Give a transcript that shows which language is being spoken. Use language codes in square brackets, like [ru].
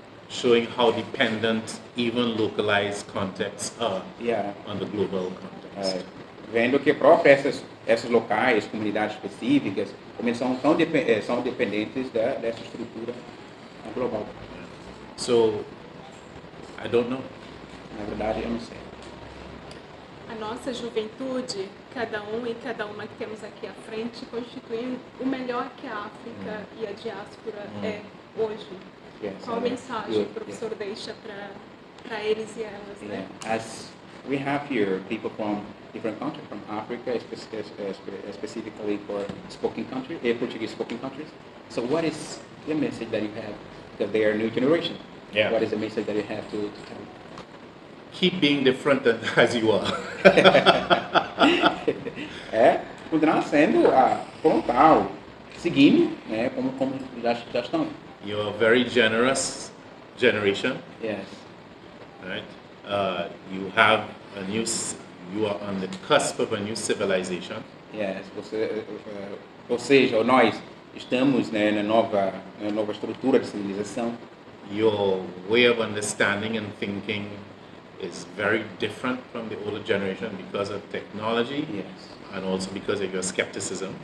[en] Showing how dependent even localized contexts are on the global context. [pt] Vendo que próprias essas locais, comunidades específicas, como são dependentes dessa estrutura global. [en] So, I don't know. [pt] Na verdade, eu não sei. A nossa juventude, cada um e cada uma que temos aqui à frente, constituem o melhor que a África e a diáspora é hoje. Qual mensagem o professor deixa para eles e elas, né? [en] As we have here people from different countries, from Africa, specifically for Portuguese speaking countries. So what is the message that you have? Because they are a new generation. What is the message that you have to tell? Keep being different as you are. [pt] Continuar sendo frontal, seguindo, né, como já estão. [en] You're a very generous generation. Yes. Right? You have you are on the cusp of a new civilization. Yes. [pt] Ou seja, nós estamos, né, na nova estrutura de civilização. [en] Your way of understanding and thinking is very different from the older generation because of technology, and also because of your skepticism.